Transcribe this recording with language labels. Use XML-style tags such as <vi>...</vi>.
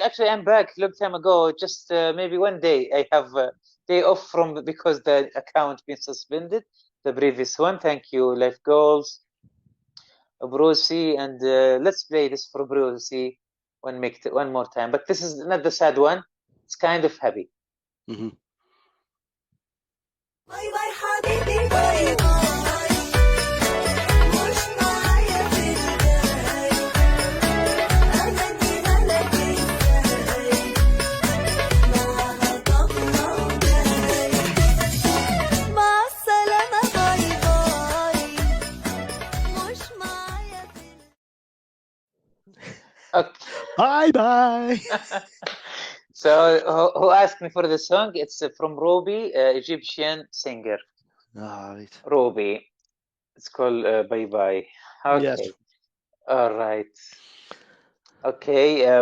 <en>Actually, I'm back a long time ago. Just maybe one day. I have a day off from because the account been suspended. The previous one. Thank you, Life goals, Brucey, and let's play this for Brucey one more time. But this is not the sad one. It's kind of happy. Mm-hmm.</en> <ar>باي باي حبيبي باي باي مش معايا في الجاي أغني لك إزاي معاها طبلة وجاي مع السلامة باي باي مش معايا في</ar> <en>Okay. Bye bye. So who asked me for the song? It's from Roby, Egyptian singer. All right. Roby. It's called Bye Bye. Okay. Yes. All right. Okay.</en>